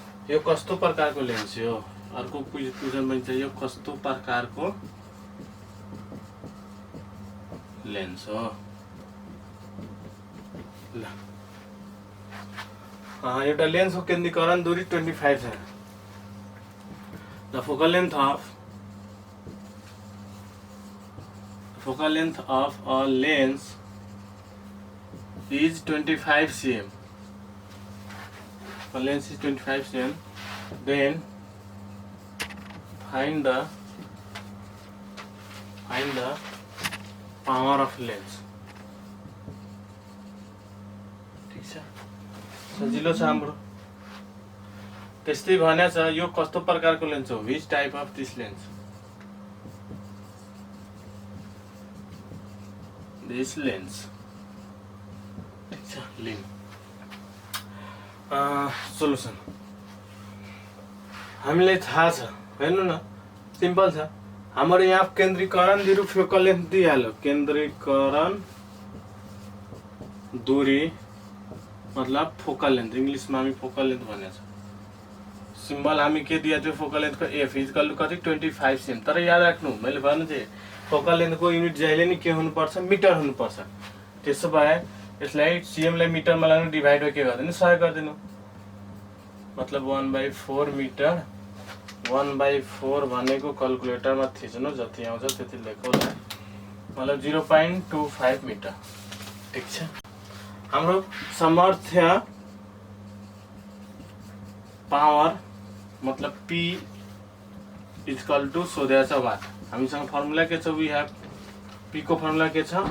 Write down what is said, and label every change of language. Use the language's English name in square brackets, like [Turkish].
[Nepali] यो कस्तो प्रकारको लेन्स हो? अर्को क्वेसन पनि छ, यो कस्तो प्रकारको लेन्स हो? ल एउटा लेन्सको केन्द्रीकरण दूरी 25 छ। [English] The focal length of a lens is 25 cm. A lens is 25 cm. Then find the power of lens. [Nepali] ठीक छ, सजिलो छ हाम्रो। त्यस्तै भनेछ यो कस्तो प्रकारको लेन्स हो? [English] which type of this lens? This lens। [Nepali] ठीक छ, लिन सोलुसन हामीलाई थाहा छ। हेर्नु न, सिम्पल छ। हाम्रो यहाँ केन्द्रीकरण दूरी फोकल लेन्थ दिइहाल्यो। केन्द्रीकरण दूरी मतलब फोकल लेन्थ, इङ्ग्लिसमा हामी फोकल लेन्थ भनेको छ। सिम्बल हामी के दिएको थियो फोकल लेन्थको? एफ इक्वल टु कति? 25 cm। तर याद राख्नु, मैले भन्नु थिएँ फोकल लेन्थको युनिट जहिले नि के हुनुपर्छ? मिटर हुनुपर्छ। त्यसो भए यसलाई सीएमलाई मिटरमा लाग्नु, डिभाइड के गर्दिनु? 100 गरिदिनु। मतलब 1/4 मिटर। 1/4 भनेको क्याल्कुलेटरमा थिच्नु, जति आउँछ त्यति लेखौँला। मतलब 0.25 मिटर। ठिक छ, हाम्रो सामर्थ्य पावर मतलब P इक्वल टु सोधेको छ वाट। हामीसँग फर्मुला के छ? [English] we have [Nepali] P को फर्मुला के छ?